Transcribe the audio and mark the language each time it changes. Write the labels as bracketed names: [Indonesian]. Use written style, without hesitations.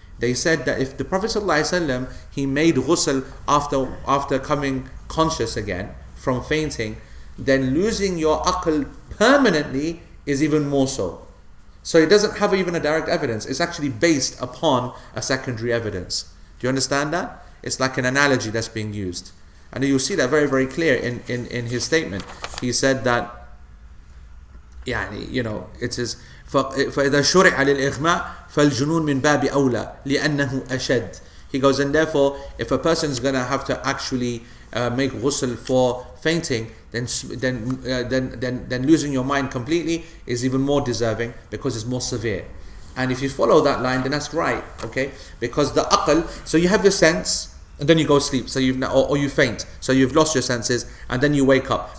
[English] They said that if the Prophet ﷺ, he made ghusl after coming conscious again from fainting, then losing your aql permanently is even more so. So it doesn't have even a direct evidence. It's actually based upon a secondary evidence. Do you understand that? It's like an analogy that's being used. And you'll see that very, very clear in his statement. He said that, it is [Arabic] فإذا شرع للإغماء فالجنون من باب أولى لأنه أشد. [English] He goes, and therefore, if a person is going to have to actually make ghusl for fainting, then losing your mind completely is even more deserving because it's more severe. And if you follow that line, then that's right, okay? Because the aql, so you have your sense, and then you go sleep, so or you faint, so you've lost your senses, and then you wake up.